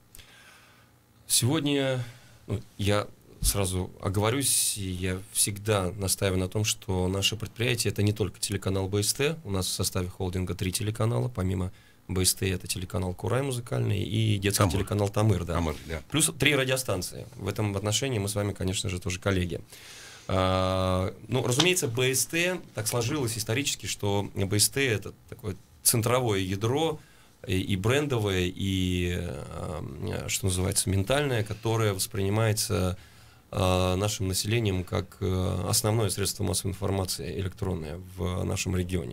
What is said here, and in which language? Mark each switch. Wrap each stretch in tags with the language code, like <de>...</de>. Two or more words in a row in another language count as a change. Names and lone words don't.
<ru>Сегодня я сразу оговорюсь, я всегда настаиваю на том, что наше предприятие — это не только телеканал БСТ. У нас в составе холдинга 3 телеканала, помимо БСТ это телеканал Курай музыкальный и детский телеканал Тамыр, да. Тамыр, да. Плюс 3 радиостанции. В этом отношении мы с вами, конечно же, тоже коллеги. Ну, разумеется, БСТ, так сложилось исторически, что БСТ это такое центровое ядро и брендовое, и, что называется, ментальное, которое воспринимается нашим населением как основное средство массовой информации электронное в нашем регионе.</ru>